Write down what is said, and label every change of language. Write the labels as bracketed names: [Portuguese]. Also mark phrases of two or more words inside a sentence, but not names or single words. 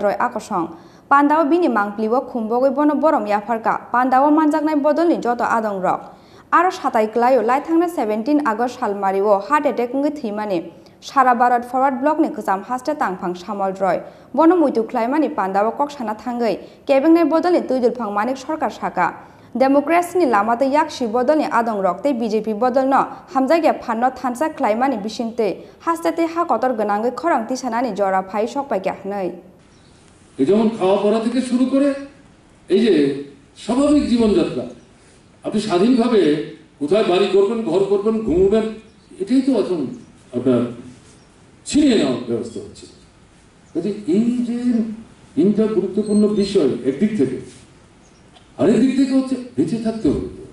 [Kok Borok] Roy Akosong Pandawo bini mangplibo Khumbogoi Bono Borom Yafarka Pandawo Manjaknai Bodol ni Joto Adong Rok Aro Satai Klayo Laithangna 17 August Salmariwo [English] Heart Attack [Kok Borok] ngi thimani Shara Barat Forward Block ni Kuzam Haste Tangphang Shamol Roy Bono Muitu Klaimani Pandawo Koksana Thangai Kebengnai Bodol ni Tuijul Phang Manik Sarkar Saka Democracy ni lamate yakshi bodol ni adong rokte BJP bodol no hamjage phanno thansa klaimani bisingte hastate ha kotor gonangai khorang tisanani jora phai sokpai kahnai [Bangla] এই যেমন খাওয়া পড়া থেকে শুরু করে এই যে স্বাভাবিক জীবনযাত্রা আপনি স্বাধীনভাবে কোথায় বাড়ি করবেন ঘর করবেন ঘুমাবেন এটাই তো এখন আপনার ছিনিয়ে নেওয়ার ব্যবস্থা হচ্ছে কাজে এই যে তিনটা গুরুত্বপূর্ণ বিষয় একদিক থেকে আরেক দিক থেকে হচ্ছে বেঁচে থাকতে হবে